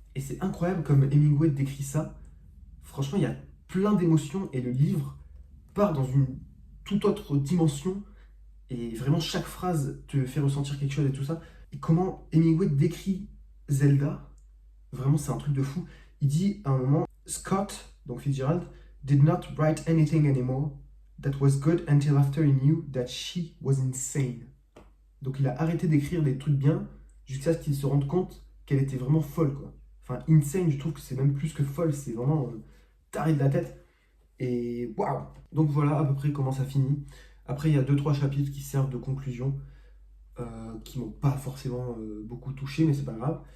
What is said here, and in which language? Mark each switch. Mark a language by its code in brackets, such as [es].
[fr] Et c'est incroyable comme Hemingway décrit ça. Franchement, il y a plein d'émotions et le livre part dans une toute autre dimension et vraiment chaque phrase te fait ressentir quelque chose et tout ça. Et comment Hemingway décrit Zelda, vraiment c'est un truc de fou. Il dit à un moment, Scott, donc Fitzgerald, [en] did not write anything anymore that was good until after he knew that she was insane. [fr] Donc il a arrêté d'écrire des trucs bien jusqu'à ce qu'il se rende compte qu'elle était vraiment folle, quoi. Enfin, insane, je trouve que c'est même plus que folle, c'est vraiment taré de la tête. Et waouh! Donc voilà à peu près comment ça finit. Après, il y a deux trois chapitres qui servent de conclusion, qui m'ont pas forcément beaucoup touché, mais c'est pas grave.